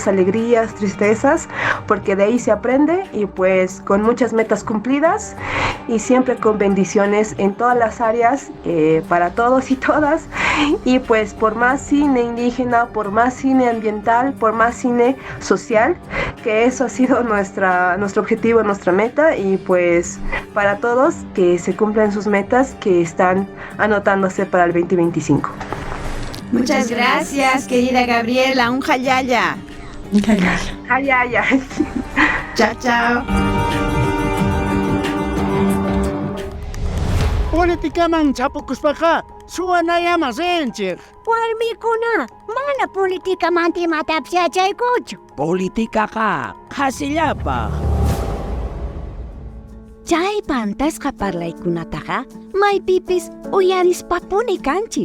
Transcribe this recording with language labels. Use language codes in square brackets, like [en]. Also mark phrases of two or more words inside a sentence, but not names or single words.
[es] alegrías, tristezas, porque de ahí se aprende, y pues con muchas metas cumplidas y siempre con bendiciones en todas las áreas, para todos y todas, y pues por más cine indígena, por más cine ambiental, por más cine social, que eso ha sido nuestro objetivo, nuestra meta, y pues para todos que se cumplan sus metas que están anotándose para el 2025. Muchas gracias, querida Gabriela. Un jayaya. Jayaya. Chao, chao. [qu] Politikaman chapukuspaqa suwanayamashinchik. Warmikuna, mana politikamanti matapsiachaykuchu. Politikaqa qhasillapaq. Chay pantasqa parlaykunataqa maypipis uyarispampuni kanchik.